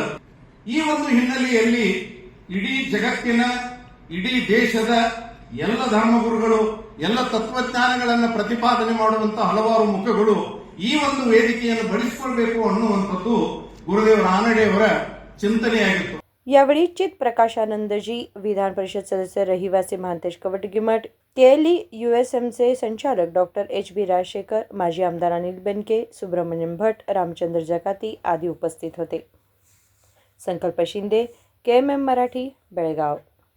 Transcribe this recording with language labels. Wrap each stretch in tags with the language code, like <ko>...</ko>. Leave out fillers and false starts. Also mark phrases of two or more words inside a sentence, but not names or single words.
<kn>ಈ ಒಂದು ಹಿನ್ನೆಲೆಯಲ್ಲಿ ಇಡೀ ಜಗತ್ತಿನ ಇಡೀ ದೇಶದ ಎಲ್ಲ ಧರ್ಮಗುರುಗಳು ಎಲ್ಲ ತತ್ವಜ್ಞಾನಗಳನ್ನು ಪ್ರತಿಪಾದನೆ ಮಾಡುವಂತಹ ಹಲವಾರು ಮುಖಗಳು ಈ ಒಂದು ವೇದಿಕೆಯನ್ನು ಬಳಸಿಕೊಳ್ಬೇಕು ಅನ್ನುವಂಥದ್ದು ಗುರುದೇವ ರಾನಡೆ ಅವರ ಚಿಂತನೆಯಾಗಿತ್ತು.</kn> <mr>यावेळी चित प्रकाशानंदजी, विधान परिषद सदस्य रहिवासी महांतेश कवटगिमठ, केएलई USMचे संचालक डॉक्टर HB राजशेखर, माजी आमदार अनिल बेनके, सुब्रमण्यम भट, रामचंद्र जकाती आदी उपस्थित होते. संकल्प शिंदे, KMM मराठी, बेळगाव.</mr>